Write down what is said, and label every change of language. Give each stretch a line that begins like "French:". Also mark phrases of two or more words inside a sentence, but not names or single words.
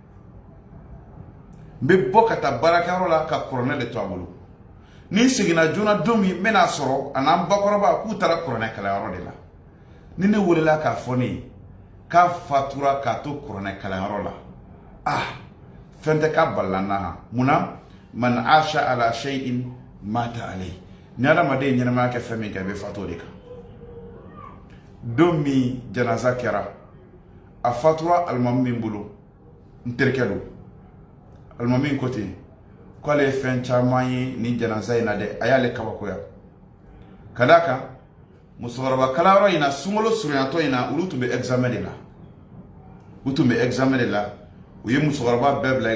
Bambara: n bɛ bɔ ka taa baarakɛyɔrɔ la ka kuranɛ de to a bolo ni n seginna joona don min n bɛna sɔrɔ a n'an bakɔrɔba k'u taara kuranɛ kalanyɔrɔ de la ni ne welela k'a fɔ ne ye k'a fatura k'a to kuranɛ kalanyɔrɔ la fɛn tɛ k'a balila n na munna
Arabic: من عاش على شيء مات عليه
Bambara: ni adamaden ye ɲɛnamaya kɛ fɛn min kɛ a bɛ fatu o de kan don min janaza kɛra a fatura alimami min bolo n terikɛ don alimami ko ten k'ale ye fɛn caman ye ni janaza in na dɛ a y'ale kabakoya ka d'a kan musokɔrɔba kalanyɔrɔ in na sunkalo surunyatɔ in na olu tun bɛ examen de la u ye musokɔrɔba bɛɛ bila i